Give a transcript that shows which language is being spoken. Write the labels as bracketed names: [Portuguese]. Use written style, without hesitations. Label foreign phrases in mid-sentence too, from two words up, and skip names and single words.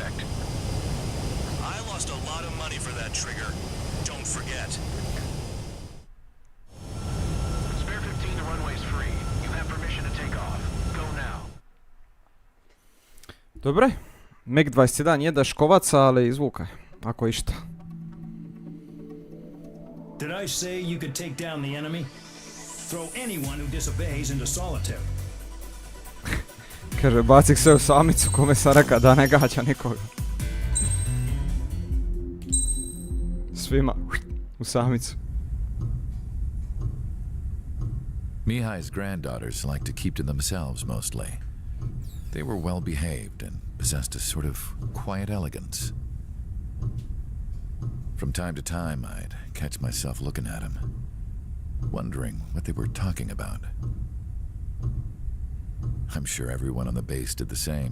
[Croatian] Dobre, MiG-21 je daškovaca, ali izvuka, ako išta. [English] Did I say you could take down the enemy? Throw anyone who disobeys into solitary. [Croatian] Kaže, baci se u samicu, kome sam rekao da ne gađa nikoga. Svima u samicu. [English] Mihai's granddaughters liked to keep to themselves mostly. They were well behaved and possessed a sort of quiet elegance. From time to time, I'd catch myself looking at them, wondering what they were talking about. I'm sure everyone on the base did the same.